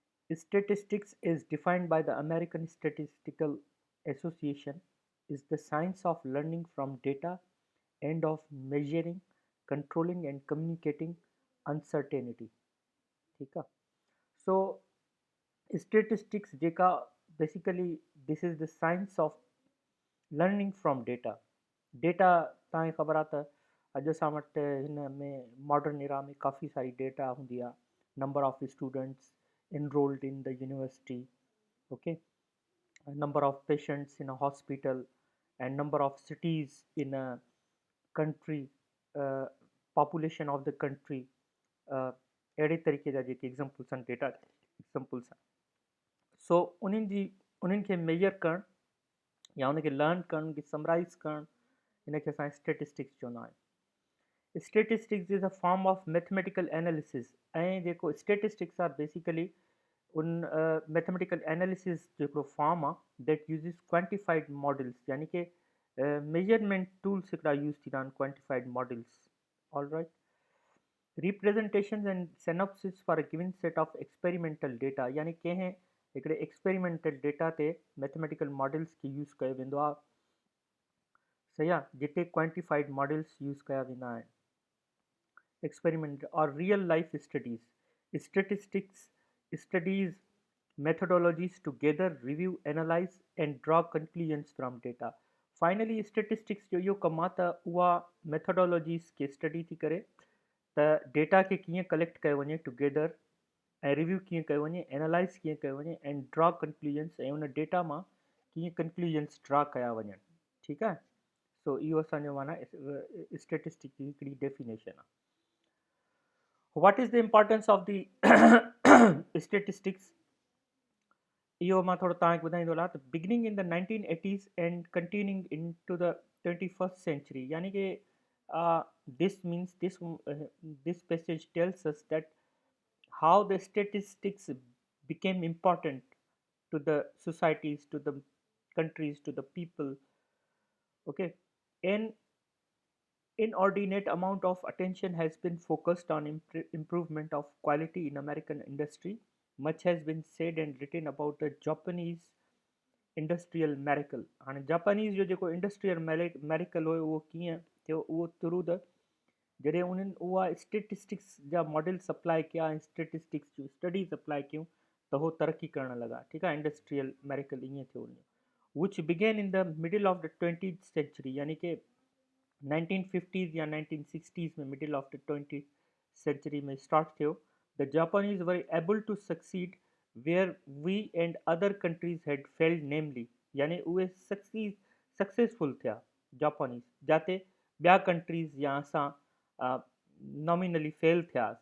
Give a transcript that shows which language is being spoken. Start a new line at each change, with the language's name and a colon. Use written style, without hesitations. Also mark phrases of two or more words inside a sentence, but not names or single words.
English: Statistics is defined by the American Statistical Association is the science of learning from data and of measuring, controlling and communicating uncertainty.
Urdu: ٹھیک ہے.
English: So statistics जेका basically this is the science of learning from data.
Sindhi: Data तव्हांखे ख़बर आहे त अॼु असां वटि हिन में
English: modern era
Sindhi: में काफ़ी सारी डेटा हूंदी आहे.
English: number of students enrolled in the university, okay, a number of patients in a hospital, and number of cities in a country, uh, population of the country,
Sindhi: अहिड़े तरीक़े जा जेके एग्ज़ाम्पल्स आहिनि
English: data examples
Sindhi: आहिनि. सो उन्हनि खे मेजर करणु या उनखे लर्न करणु, उनखे समराइज़ करणु, हिनखे असां स्टेटिस्टिक्स चवंदा आहियूं.
English: Statistics is a form of mathematical analysis.
Sindhi: ऐं जेको स्टेटिस्टिक्स आहे बेसिकली उन
English: mathematical analysis
Sindhi: जेको फॉर्म आहे
English: that uses quantified models,
Sindhi: यानी कि
English: measurement tools
Sindhi: हिकिड़ा यूज़ थींदा आहिनि
English: quantified models. All right. representations and synopsis for a given set of experimental data,
Sindhi: यानी कंहिं हिकिड़े
English: experimental data
Sindhi: ते
English: mathematical models
Sindhi: खे यूज़ कयो वेंदो आहे. सही आहे, जिते
English: quantified models
Sindhi: यूज़ कया वेंदा आहिनि.
English: एक्सपेरिमेंट और real life studies. Statistics studies methodologies to gather, review, analyze, and draw conclusions from data.
Sindhi: Finally, statistics जो इहो कमु आहे त उहा methodologies खे स्टडी थी करे त डेटा खे कीअं कलेक्ट कयो वञे टुगेदर, ऐं रिव्यू कीअं कयो वञे, एनालाइज़ कीअं कयो वञे,
English: and draw conclusions,
Sindhi: ऐं उन डेटा मां कीअं कंक्लूजन्स ड्रॉ कया वञनि. ठीकु आहे. सो इहो असांजो माना स्टेटिस्टिक्स जी हिकिड़ी डेफिनेशन आहे.
English: What is the importance of the statistics?
Sindhi: इहो मां थोरो तव्हांखे ॿुधाईंदो हलां त
English: beginning in the 1980s and continuing in to the 21st century,
Sindhi: यानी कि
English: this means this passage tells us that how the statistics became important to the societies, to the countries, to the people. Okay, and inordinate amount of attention has been focused on improvement of quality in American industry. Much has been said and written about the Japanese industrial miracle.
Sindhi: हाणे जापानीज़ जो जेको
English: industrial miracle
Sindhi: हुयो उहो कीअं थियो, उहो
English: through the
Sindhi: जॾहिं उन्हनि उहा स्टेटिस्टिक्स जा मॉडल सप्लाई कया ऐं स्टेटिस्टिक्स जूं स्टडीज़ अप्लाई कयूं त उहो तरक़ी करणु लॻा. ठीकु आहे.
English: industrial miracle
Sindhi: ईअं थियो हुन,
English: which began in the middle of the 20th century,
Sindhi: यानी कि 1950s या 1960s में
English: middle of the 20th century
Sindhi: में स्टार्ट थियो.
English: The Japanese were able to succeed where we and other countries had failed, namely,
Sindhi: यानी उहे सक्सेसफुल थिया जापानीज़, जाते ॿिया कंट्रीज़ या असां नॉमिनली फेल थियासीं.